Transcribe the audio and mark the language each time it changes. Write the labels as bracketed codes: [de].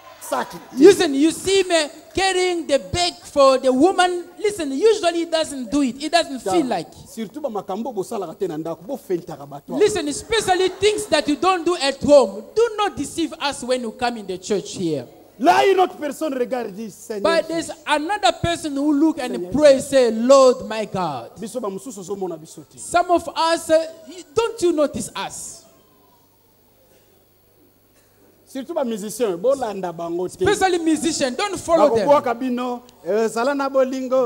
[fr] Ça qui tire. [en] Listen, you see me carrying the bag for the woman. Listen, usually he doesn't do it. He doesn't feel like. [ln] Surtout ba makambo bosalaka te na ndako bo fentaka bato. [en] Listen, especially things that you don't do at home. Do not deceive us when you come in the church here. [fr] Là, une autre personne regarde et dit Seigneur. [en] But there's another person who look and pray, say, Lord, my God. [ln] Biso ba mususu ozomona biso te. [en] Some of us, don't you notice us? [ln] Surtout ba musicien, bolanda bango te. [en] Especially musicians, don't follow them. [ln] Bakobwaka bino, sala na bolingo.